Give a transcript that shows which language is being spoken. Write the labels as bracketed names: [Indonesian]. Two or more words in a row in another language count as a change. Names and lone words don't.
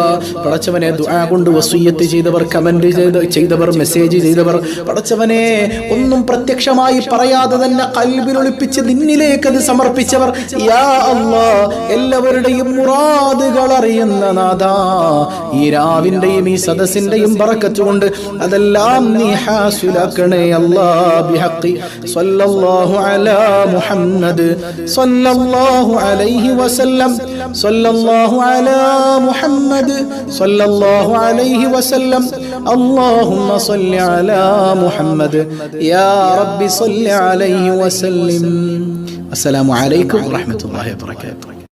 [Malayalam] പടച്ചവനെ, ദുആ കൊണ്ട് വസിയ്യത്ത് ചെയ്തവർ, കമന്റ് ചെയ്തവർ, മെസ്സേജ് ചെയ്തവർ, പടച്ചവനെ ഒന്നും പ്രത്യക്ഷമായി പറയാതെ തന്നെ ഖൽബിൽ ഒളിപ്പിച്ച് നിന്നിലേക്ക് അത് സമർപ്പിച്ചവർ, [Arabic] يا الله, [Malayalam] എല്ലാവരുടെയും മുറാദുകൾ അറിയുന്ന നാഥാ, ഈ രാവിന്റെയും ഈ സദസ്സിന്റെയും ബറക്കത്ത് കൊണ്ട് അതെല്ലാം നീ ഹാസിലാക്കണേ അല്ലാ. [Arabic] بحق صلى الله على محمد صلى الله عليه وسلم صلى الله على محمد صلى الله عليه وسلم اللهم صل على محمد يا رب صل عليه وسلم. السلام عليكم ورحمة الله وبركاته.